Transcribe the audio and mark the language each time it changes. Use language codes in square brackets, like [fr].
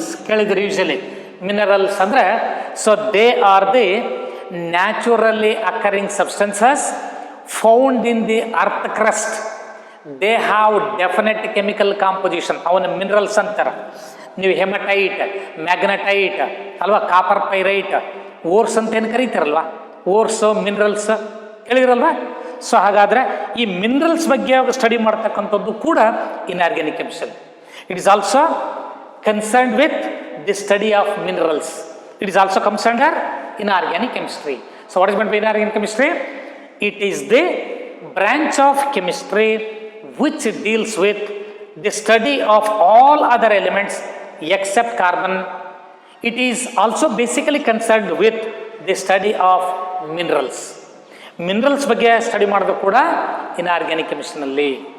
[kn] ಕೇಳಿದ್ರೆ [en] usually minerals [kn] ಅಂದ್ರೆ [en] So they are the naturally occurring substances found in the earth crust. They have definite chemical composition. [kn] ಅವನ minerals ಅಂತಾರೆ. ನೀವು haematite, magnetite ಅಲ್ವಾ, copper pyrite, ಓರ್ಸ್ ಅಂತ ಏನು ಕರೀತಾರಲ್ವಾ, ಓರ್ಸು ಮಿನರಲ್ಸ್ ಕೇಳಿರಲ್ವಾ. ಸೊ ಹಾಗಾದರೆ ಈ ಮಿನರಲ್ಸ್ ಬಗ್ಗೆ ಸ್ಟಡಿ ಮಾಡ್ತಕ್ಕಂಥದ್ದು ಕೂಡ inorganic chemistry. [en] It is also concerned with the study of minerals. It is also concerned under inorganic chemistry. So what is meant by inorganic chemistry? It is the branch of chemistry which deals with the study of all other elements except carbon. It is also basically concerned with the study of minerals. [kn] Minerals ಬಗ್ಗೆ study ಮಾಡೋದು ಕೂಡ inorganic ಕೆಮಿಸ್ಟ್ರಿನಲ್ಲಿ.